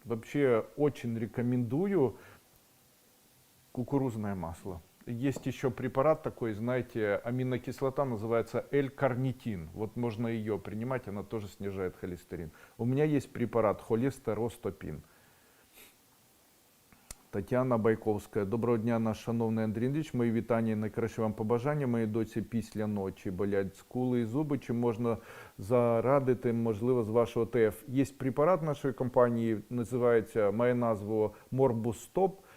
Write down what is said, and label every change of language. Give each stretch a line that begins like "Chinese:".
Russian: Вообще очень рекомендую кукурузное масло. Есть еще препарат такой, знаете, аминокислота называется L-карнитин. Вот можно ее принимать, она тоже снижает холестерин. У меня есть препарат холестеростопин.
Ukrainian: Тетяна Байковська. Доброго дня, наш шановний Андрій Андрійович. Мої вітання і найкраще вам побажання. Моїй доці після ночі болять скули і зуби. Чи можна зарадити, можливо, з вашого ТФ? Є препарат нашої компанії, називається, має назву Morbus Stop.